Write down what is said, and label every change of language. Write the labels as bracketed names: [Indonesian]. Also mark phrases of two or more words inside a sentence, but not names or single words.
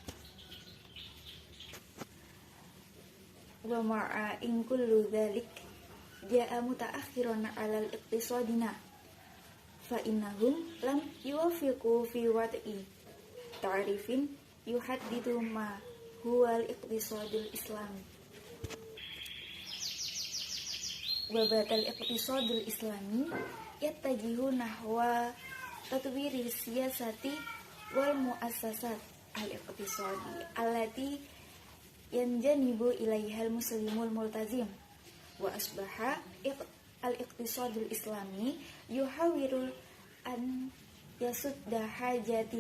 [Arabic] ومع إن كل ذلك جاء متأخرون على الاقتصادين فإنهم لم يوفقوا في وضع تعريف يحدد ما هو الاقتصاد الإسلامي وبات الاقتصاد الإسلامي يتجه نحو تطوير سياسات والمؤسسات الاقتصادي التي يتجنب إليها المسلم الملتزم وأصبح الاقتصاد الإسلامي يحاول أن يسد حاجات